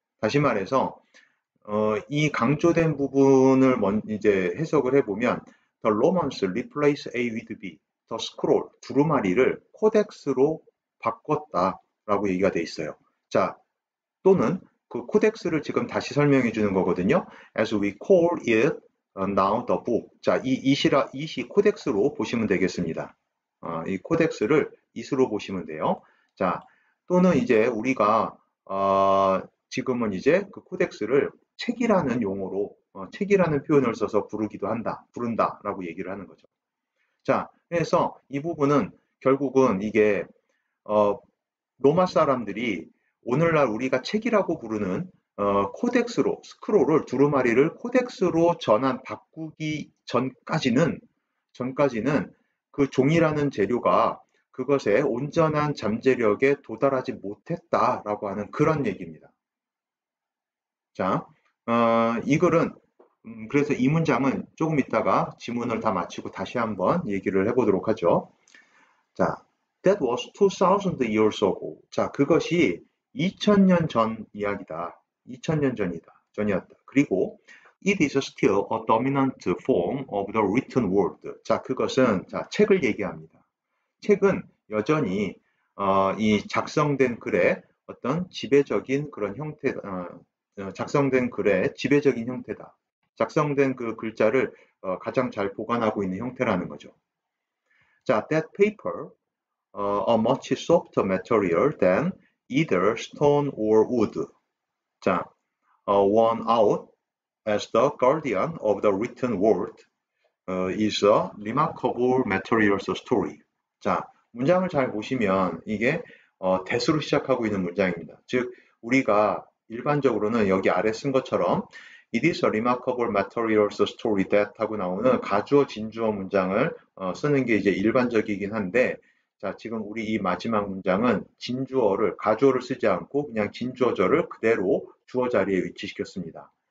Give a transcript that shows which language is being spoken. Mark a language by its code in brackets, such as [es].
[ko] 다시 말해서 이 강조된 부분을 이제 해석을 해보면 [en] The Romans replace A with B, The Scroll, [ko] 두루마리를 코덱스로 바꿨다라고 얘기가 돼 있어요. 자, 또는 그 코덱스를 지금 다시 설명해 주는 거거든요. [en] As we call it now the book. [ko] 자, 이시 코덱스로 보시면 되겠습니다. 이 코덱스를 이수로 보시면 돼요. 자, 또는 이제 우리가 지금은 이제 그 코덱스를 책이라는 용어로 책이라는 표현을 써서 부른다라고 얘기를 하는 거죠. 자, 그래서 이 부분은 결국은 이게 로마 사람들이 오늘날 우리가 책이라고 부르는 코덱스로 스크롤을 두루마리를 코덱스로 바꾸기 전까지는 그 종이라는 재료가 그것의 온전한 잠재력에 도달하지 못했다라고 하는 그런 얘기입니다. 자, 이 글은 그래서 이 문장은 조금 있다가 지문을 다 마치고 다시 한번 얘기를 해보도록 하죠. [en] 자, that was 2000 years ago. [ko] 자, 그것이 2000년 전 이야기다. 2000년 전이었다. [en] 그리고 it is still a dominant form of the written word. [ko] 자, 그것은 책을 얘기합니다. 책은 여전히 이 작성된 글의 어떤 지배적인 그런 작성된 글의 지배적인 형태다. 작성된 그 글자를 가장 잘 보관하고 있는 형태라는 거죠. [en] 자, that paper, a much softer material than either stone or wood. 자, won out as the guardian of the written word is a remarkable materials story. [ko] 자, 문장을 잘 보시면 이게 대수로 시작하고 있는 문장입니다. 즉, 우리가 일반적으로는 여기 아래 쓴 것처럼 [en] It is a remarkable materials story that [ko] 하고 나오는 가주어 진주어 문장을 쓰는 게 이제 일반적이긴 한데 자, 지금 우리 이 마지막 문장은 가주어를 쓰지 않고 그냥 진주어절을 그대로 주어 자리에 위치시켰습니다.